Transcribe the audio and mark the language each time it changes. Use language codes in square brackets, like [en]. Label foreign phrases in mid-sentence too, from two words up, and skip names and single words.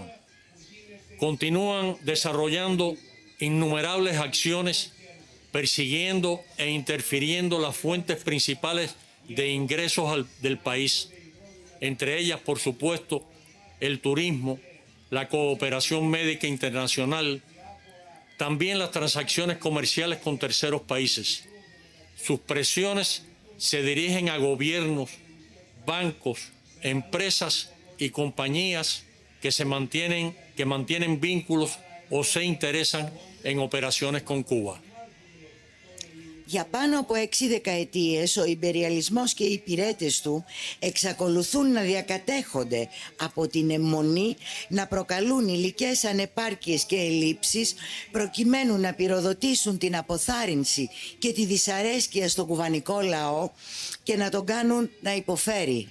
[es] Continúan desarrollando innumerables acciones, persiguiendo e interfiriendo las fuentes principales de ingresos del país, entre ellas, por supuesto, el turismo, la cooperación médica internacional, también las transacciones comerciales con terceros países. Sus presiones se dirigen a gobiernos, bancos, empresas y compañías que mantienen vínculos o se interesan en operaciones con Cuba. [el] Για πάνω από 6 δεκαετίες ο ιμπεριαλισμός και οι υπηρέτες του εξακολουθούν να διακατέχονται από την αιμονή να προκαλούν υλικές ανεπάρκειες και ελλείψεις προκειμένου να πυροδοτήσουν την αποθάρρυνση και τη δυσαρέσκεια στο κουβανικό λαό και να τον κάνουν να υποφέρει.